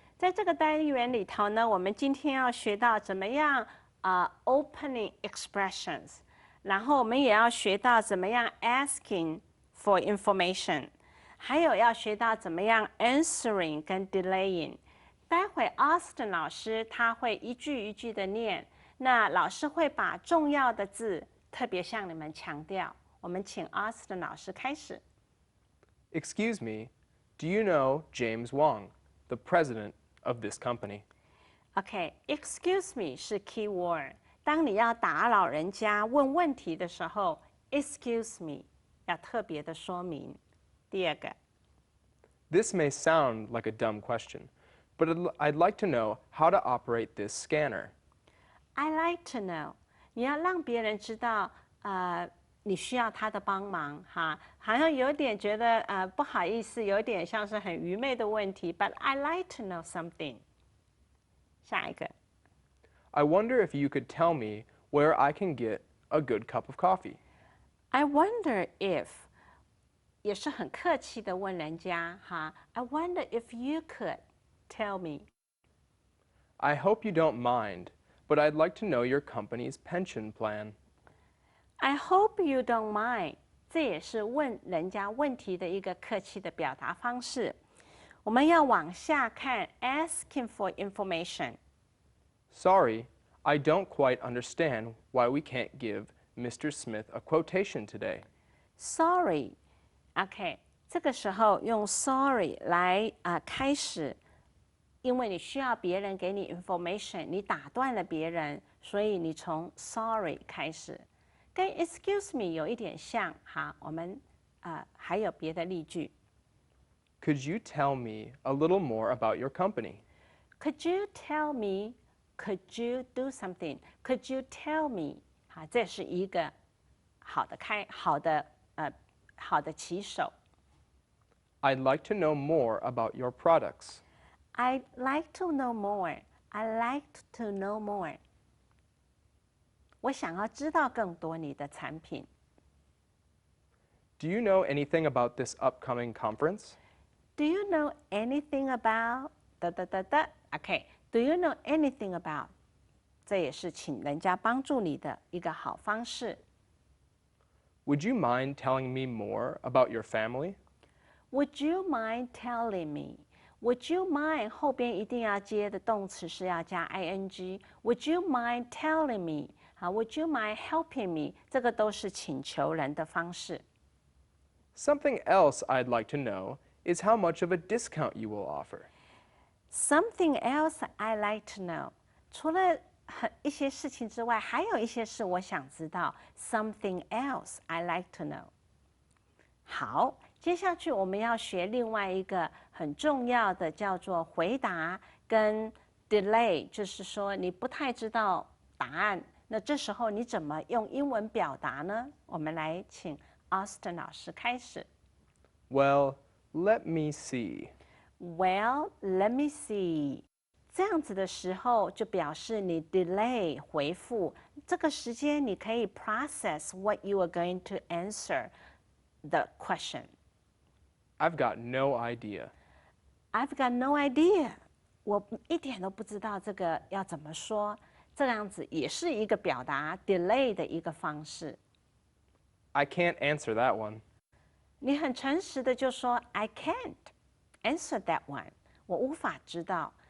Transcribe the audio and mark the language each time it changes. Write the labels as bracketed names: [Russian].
[Chinese] 在这个单元里头呢，我们今天要学到怎么样opening expressions， 然后我们也要学到怎么样 asking for information， 还有要学到怎么样 answering 跟 delaying。待会 Austin 老师他会一句一句的念，那老师会把重要的字特别向你们强调。我们请 Austin 老师开始。 [English] Excuse me, do you know James Wong, the president of this company? OK，excuse me 是 key word。 [Chinese] 当你要打扰人家问问题的时候 ，excuse me 要特别的说明。第二个 [English] This may sound like a dumb question, but I'd like to know how to operate this scanner. ， I like to know， [Chinese] 你要让别人知道，你需要他的帮忙哈，好像有点觉得不好意思，有点像是很愚昧的问题。 [English] But I like to know something。 [Chinese] 下一个 [English] I wonder if you could tell me where I can get a good cup of coffee. ， I wonder if [Chinese] 也是很客气的问人家哈。 [English] I wonder if you could tell me。 I hope you don't mind, but I'd like to know your company's pension plan. I hope you don't mind。 [Chinese] 这也是问人家问题的一个客气的表达方式。我们要往下看 ，asking for information。 [English] Sorry, I don't quite understand why we can't give Mr. Smith a quotation today. [Chinese] Sorry，OK，这个时候用 sorry 来开始，因为你需要别人给你 information， 你打断了别人，所以你从 sorry 开始，跟 excuse me 有一点像。好，我们还有别的例句。 [English] Could you tell me a little more about your company? Could you tell me? Could you do something? Could you tell me? [Chinese] 好，这是一个好的起手。 [English] I'd like to know more about your products. I'd like to know more. I'd like to know more. [Chinese] 我想要知道更多你的产品。 [English] Do you know anything about this upcoming conference? Do you know anything about OK，Do you know anything about？ [Chinese] 这也是请人家帮助你的一个好方式。 [English] Would you mind telling me more about your family? Would you mind telling me? Would you mind [Chinese] 后边一定要接的动词是要加 ing。 [English] Would you mind telling me？ 好 ，Would you mind helping me？ [Chinese] 这个都是请求人的方式。 [English] Something else I'd like to know is how much of a discount you will offer. Something else I like to know。 [Chinese] 除了一些事情之外，还有一些事我想知道。 [English] Something else I like to know。 [Chinese] 好，接下去我们要学另外一个很重要的，叫做回答跟 delay， 就是说你不太知道答案，那这时候你怎么用英文表达呢？我们来请 Austin 老师开始。 [English] Well, let me see. Well, let me see。 [Chinese] 这样子的时候，就表示你 delay 回复，这个时间你可以 [English] process what you are going to answer the question. I've got no idea. I've got no idea。 [Chinese] 我一点都不知道这个要怎么说，这样子也是一个表达 delay 的一个方式。 [English] I can't answer that one. [Chinese] 你很诚实的就说 [English] I can't answer that one， [Chinese] 我无法知道。